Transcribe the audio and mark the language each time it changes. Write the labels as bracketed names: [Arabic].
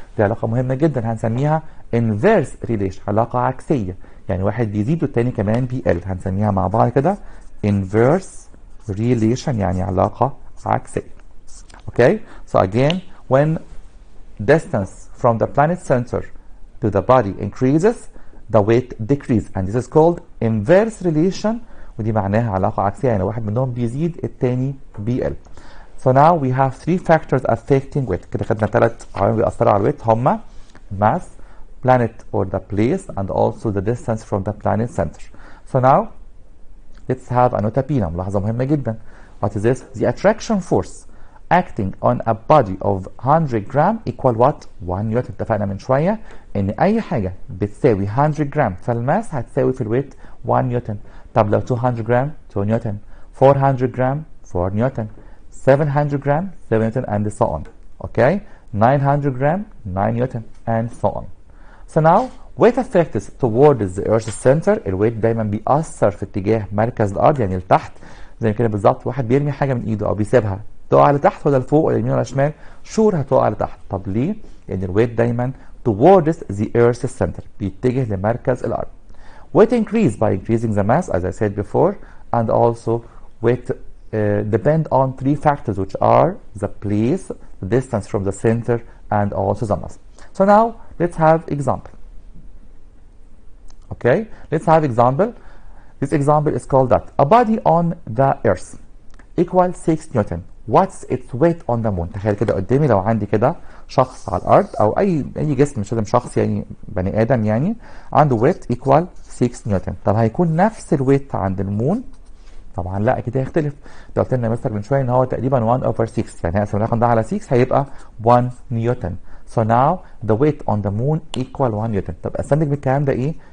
[Arabic] دي علاقه مهمه جدا هنسميها [English] inverse relation، [Arabic] علاقه عكسيه. يعني واحد بيزيد والتاني كمان بيقل، هنسميها مع بعض كده [English] inverse relation [Arabic] يعني علاقة عكسية. [English] Okay? So again, when distance from the planet center to the body increases, the weight decreases. And this is called inverse relation. [Arabic] ودي معناها علاقة عكسية، يعني واحد منهم بيزيد التاني بيقل. [English] So now we have three factors affecting weight. [Arabic] كده خدنا 3 عوامل بيأثروا على الويت هما [English] mass, planet or the place, and also the distance from the planet center. So now let's have a nota bene. [Arabic] ملاحظة مهمة جدا. [English] What is this? The attraction force acting on a body of 100 gram equal what? [Arabic] 1 نيوتن. اتفقنا من شوية ان اي حاجة بتساوي 100 جرام فالماس هتساوي في الويت 1 نيوتن. طب لو 200 جرام 2 نيوتن، 400 جرام 4 نيوتن، 700 جرام 7 نيوتن [English] and so on. Okay? 900 gram 9 newton and so on. So now weight affects towards the earth's center. [Arabic] الويت دايما بيأثر في اتجاه مركز الارض يعني لتحت، زي كده بالظبط. واحد بيرمي حاجه من ايده او بيسيبها تقع لتحت ولا لفوق ولا يمين ولا شمال؟ شور هتقع لتحت. طب ليه؟ لان الويت دايما [English] towards the earth's center [Arabic] بيتجه لمركز الارض. [English] Weight increase by increasing the mass as I said before, and also weight depend on 3 factors which are the place, the distance from the center, and also the mass. So now let's have example. Okay, let's have example. This example is called that a body on the earth equals 6 Newton. What's its weight on the moon? [Arabic] تخيل كده قدامي لو عندي كده شخص على الارض او اي جسم، مش لازم شخص، يعني بني ادم يعني عنده [English] weight equal 6 [Arabic] نيوتن. طب هيكون نفس الويت عند المون؟ طبعا لا، اكيد هيختلف. ده قلت لنا مستر من شويه ان هو تقريبا 1 over 6، يعني هقسم الرقم ده على 6 هيبقى 1 نيوتن. [English] So now the weight on the moon equal 1 [Arabic] نيوتن. طب استنتج من الكلام ده ايه؟